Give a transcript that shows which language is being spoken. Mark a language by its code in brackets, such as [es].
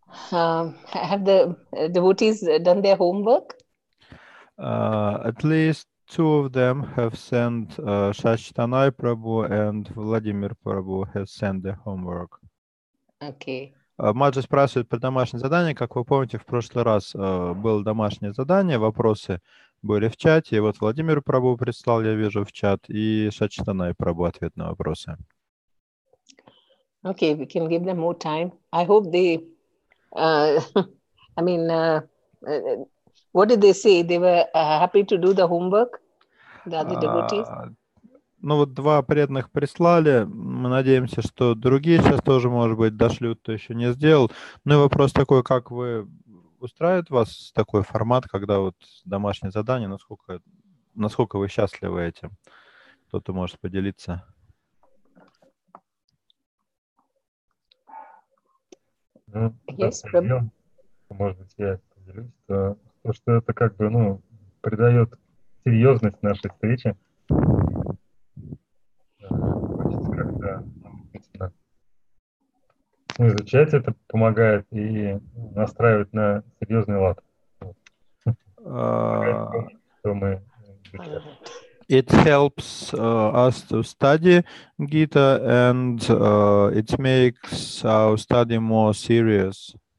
[en] Have the devotees done their homework? At least two of them have sent, Shashtanai Prabhu and Vladimir Prabhu has sent their homework. Okay. [ru] Маджи спрашивает про домашнее задание. Как вы помните, в прошлый раз было домашнее задание, вопросы были в чате. И вот Владимир Прабhu прислал, я вижу, в чат, и Шачтанай Прабhu ответ на вопросы. [en] Okay, we can give them more time. I hope they, I mean, what did they say? They were happy to do the homework, the other devotees? [ru] Ну вот два преданных прислали. Мы надеемся, что другие сейчас тоже, может быть, дошлют, кто еще не сделал. Ну и вопрос такой, как вы... Устраивает вас такой формат, когда вот домашнее задание, насколько вы счастливы этим? Кто-то может поделиться. Ну, [en] Yes, Prabhu. [ru] может быть, я поделюсь, то что это как бы, придает серьезность нашей встрече. Хочется как-то действительно изучать это, помогает и настраивать на серьезный лад. Что мы изучаем. [en] It helps us to study Gita and it makes our study more serious.